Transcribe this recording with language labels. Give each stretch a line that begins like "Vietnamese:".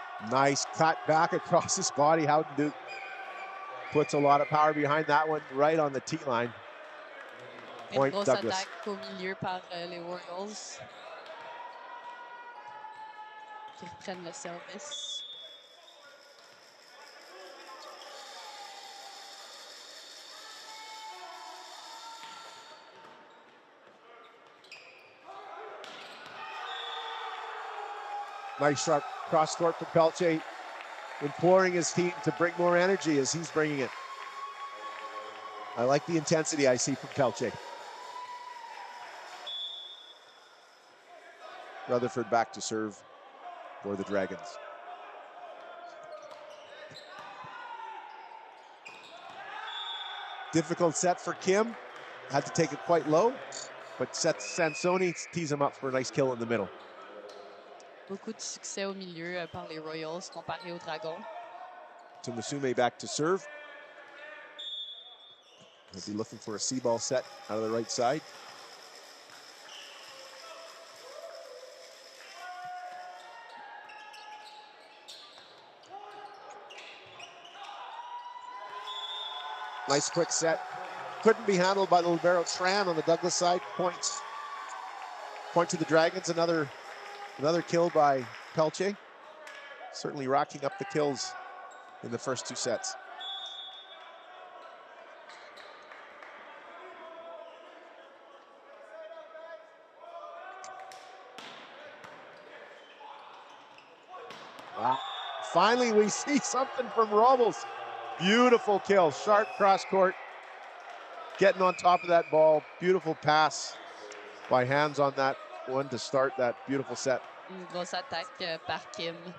English: Nice cut back across his body. Howden Duke puts a lot of power behind that one, right on the tee line. Point
French: Une grosse
English: Douglas.
French: attaque au milieu par les Royals qui reprennent le service.
English: Nice sharp cross court for Pelche, imploring his team to bring more energy as he's bringing it. I like the intensity I see from Pelche. Rutherford back to serve for the Dragons. Difficult set for Kim. Had to take it quite low, but Sansoni tees him up for a nice kill in the middle.
French: Beaucoup de succès au milieu par les Royals comparé aux Dragons.
English: Tumusime back to serve. He'll be looking for a C-ball set out of the right side. Nice quick set. Couldn't be handled by the libero Tran on the Douglas side. Point to the Dragons. Another kill by Pelche. Certainly racking up the kills in the first two sets. Wow. Finally, we see something from Robles. Beautiful kill, sharp cross court. Getting on top of that ball. Beautiful pass by hands on that one to start that beautiful set.
French: Une grosse attaque par Kim.